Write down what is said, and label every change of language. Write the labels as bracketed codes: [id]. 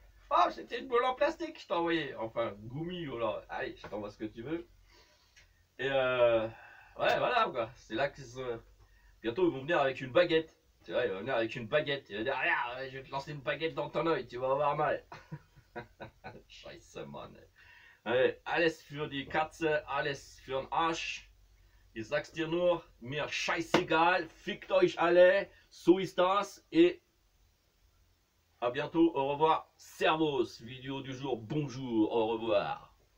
[fr] Oh, c'était une boule en plastique, je t'ai envoyé. Enfin, goumi, voilà. Allez, je t'envoie ce que tu veux. Et ouais, voilà, quoi. C'est là que... Bientôt, ils vont venir avec une baguette. Tu vois, ils vont venir avec une baguette. Il va dire, regarde, je vais te lancer une baguette dans ton oeil, tu vas avoir mal. [de] Scheiße, Mann. Alles für die Katze, alles für den Arsch. Ich sag's dir nur, mir scheißegal, fickt euch alle, so ist das. [fr] Et à bientôt, au revoir, servus, vidéo du jour, bonjour, au revoir.